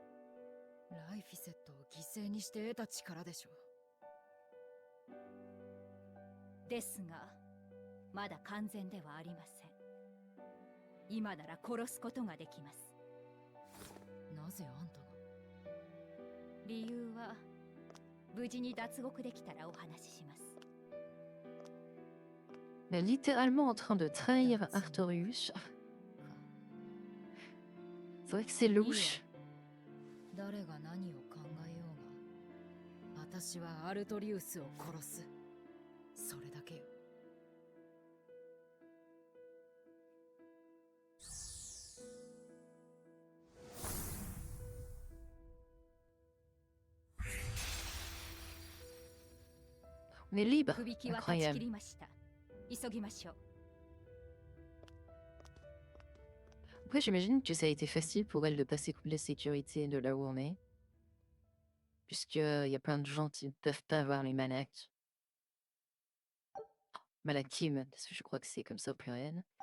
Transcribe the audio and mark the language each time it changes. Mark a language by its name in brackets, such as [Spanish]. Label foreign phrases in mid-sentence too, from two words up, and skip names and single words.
[Japanese] ライフィセットを犠牲にして得た力でしょう。ですがまだ完全ではありません。今なら殺すことができます。なぜあんたが？理由は無事に脱獄できたらお話しします。 [French] Elle est littéralement en train de trahir Artorius. C'est vrai que c'est louche. [Japanese] 誰が何を考えようが、私はアルトリウスを殺す。それだけよ。 [French] On est libre. [Japanese] 首輝は断ち切 [French] Incroyable. [Japanese] りました。急ぎましょう。 [French] Après, j'imagine que ça a été facile pour elle de passer toute la sécurité de là où on est. Puisqu'il y a plein de gens qui ne peuvent pas avoir les Malakim. Malakim, parce que je crois que c'est comme ça au pluriel.